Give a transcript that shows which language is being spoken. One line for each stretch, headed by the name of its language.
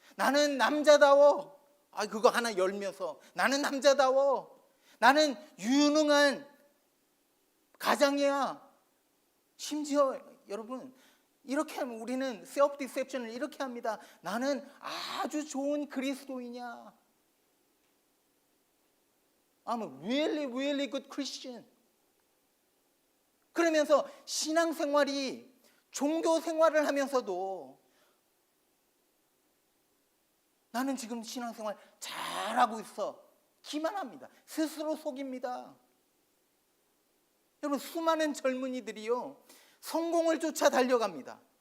Korean: 나는 남자다워. 그거 하나 열면서 나는 남자다워. 나는 유능한 가장이야. 심지어 여러분, 이렇게 하면 우리는 셀프 디셉션을 이렇게 합니다. 나는 아주 좋은 그리스도인이야.
English: I'm a really good Christian.
Korean: 그러면서 신앙생활이, 종교 생활을 하면서도 나는 지금 신앙생활 잘하고 있어, 기만합니다. 스스로 속입니다. 여러분, 수많은 젊은이들이요, 성공을 쫓아 달려갑니다.